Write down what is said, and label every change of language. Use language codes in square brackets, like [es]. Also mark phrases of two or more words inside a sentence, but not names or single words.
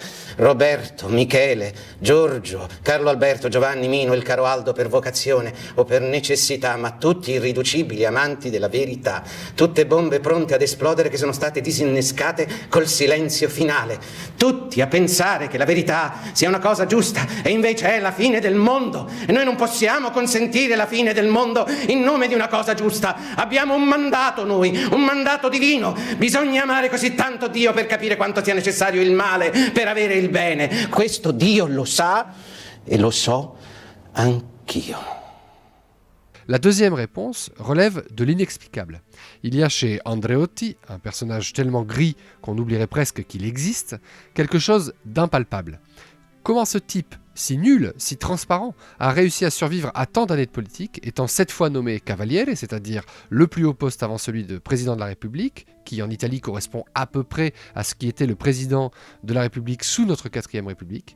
[it] Roberto, Michele, Giorgio, Carlo Alberto, Giovanni, Mino, il caro Aldo per vocazione o per necessità, ma tutti irriducibili amanti della verità, tutte bombe pronte ad esplodere che sono state disinnescate col silenzio finale, tutti a pensare che la verità sia una cosa giusta e invece è la fine del mondo, e noi non possiamo consentire la fine del mondo in nome di una cosa giusta. Abbiamo un mandato noi, un mandato divino, bisogna amare così tanto Dio per capire quanto sia necessario il male per avere il bene. Questo Dio lo sa e lo so anch'io. [fr] La deuxième réponse relève de l'inexplicable. Il y a chez Andreotti, un personnage tellement gris qu'on oublierait presque qu'il existe, quelque chose d'impalpable. Comment ce type, si nul, si transparent, a réussi à survivre à tant d'années de politique, étant 7 fois nommé Cavaliere, c'est-à-dire le plus haut poste avant celui de président de la République, qui en Italie correspond à peu près à ce qui était le président de la République sous notre 4e République.